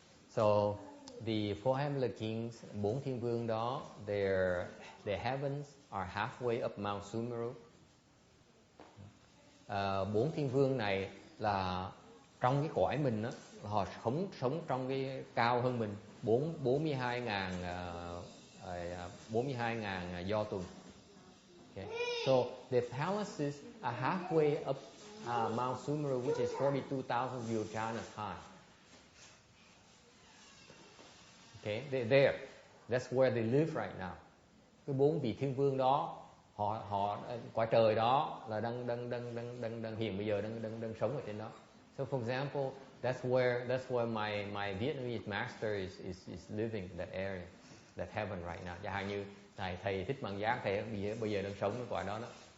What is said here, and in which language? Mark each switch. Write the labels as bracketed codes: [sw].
[en] So the four heavenly kings, [vi] 4 thiên vương đó, [en] their heavens are halfway up Mount Sumeru. [vi] 4 thiên vương này là trong cái cõi mình đó, họ sống trong cái cao hơn mình 42.000 do tuần. [en] Okay. So the palaces are halfway up Mount Sumeru, which is 42,000 yojanas high. Okay, they're there. That's where they live right now. [vi] Cái 4 vị thiên vương đó, họ cõi trời đó là đang hiện bây giờ đang sống ở trên đó. [en] So for example, that's where my Vietnamese master is living in that area, that heaven right now. [vi] Chẳng hạn như thầy Thích Bằng Giác, thầy bây giờ đang sống ở cõi đó đó.